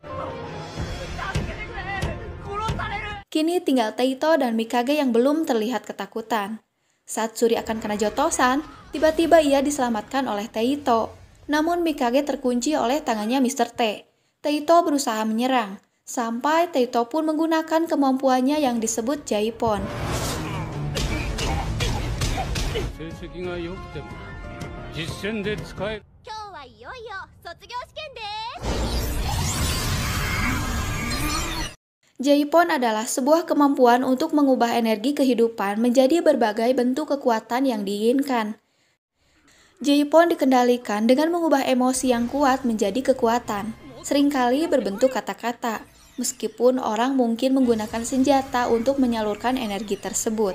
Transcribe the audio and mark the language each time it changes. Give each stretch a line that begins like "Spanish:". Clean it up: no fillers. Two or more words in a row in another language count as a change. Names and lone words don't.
Indonesian: Kini tinggal Taito dan Mikage yang belum terlihat ketakutan. Saat Suri akan kena jotosan, tiba-tiba ia diselamatkan oleh Taito. Namun Mikage terkunci oleh tangannya Mr. T. Taito berusaha menyerang, sampai Taito pun menggunakan kemampuannya yang disebut Jaipon.
Japanese: 成績が良くても実戦で使える。今日はいよいよ卒業試験です。
Indonesian: Jaipon adalah sebuah kemampuan untuk mengubah energi kehidupan menjadi berbagai bentuk kekuatan yang diinginkan. Jaipon dikendalikan dengan mengubah emosi yang kuat menjadi kekuatan, seringkali berbentuk kata-kata, meskipun orang mungkin menggunakan senjata untuk menyalurkan energi tersebut.